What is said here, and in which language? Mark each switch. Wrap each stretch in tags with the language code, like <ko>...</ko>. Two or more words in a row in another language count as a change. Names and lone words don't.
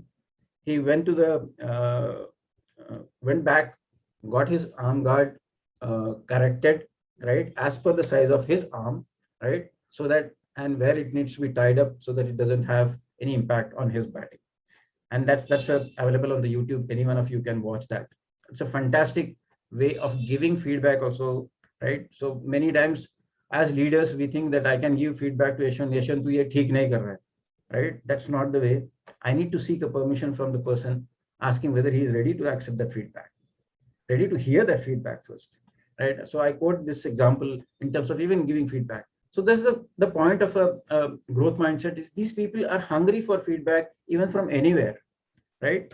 <en>He went to the went back, got his arm guard corrected, right, as per the size of his arm, right, so that, and where it needs to be tied up so that it doesn't have any impact on his batting. And that's available on the YouTube. Any one of you can watch that. It's a fantastic way of giving feedback also, right? So many times as leaders, we think that I can give feedback to Yashwan,</en> <hi>तू ये ठीक नहीं कर रहा है,</hi> <en>right? That's not the way. I need to seek a permission from the person, asking whether he is ready to accept that feedback, ready to hear that feedback first, right? So I quote this example in terms of even giving feedback. So that's the point of a growth mindset, is these people are hungry for feedback even from anywhere, right?</en>